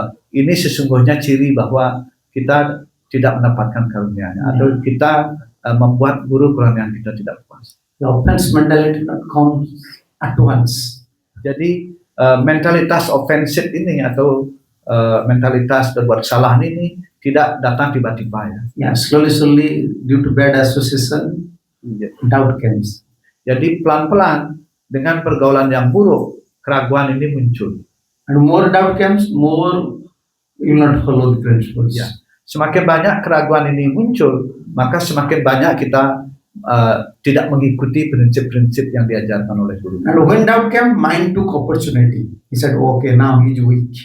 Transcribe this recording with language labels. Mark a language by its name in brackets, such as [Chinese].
[Indonesian] Ini sesungguhnya ciri bahwa kita tidak mendapatkan karunia-Nya, atau kita membuat guru perorangan kita tidak puas. [English] The offense mentality not comes at once. [Indonesian] Jadi mentalitas offensive ini atau mentalitas berbuat kesalahan ini tidak datang tiba-tiba, ya. [English] Yeah, slowly due to bad association, doubt comes. [Indonesian] Jadi pelan-pelan dengan pergaulan yang buruk, keraguan ini muncul. [English] And more doubt comes, more you will not follow the principles. Ya. [Indonesian] Semakin banyak keraguan ini muncul, maka semakin banyak kita tidak mengikuti prinsip-prinsip yang diajarkan oleh guru. [English] And when doubt came, mind took opportunity. He said, okay, now he is weak.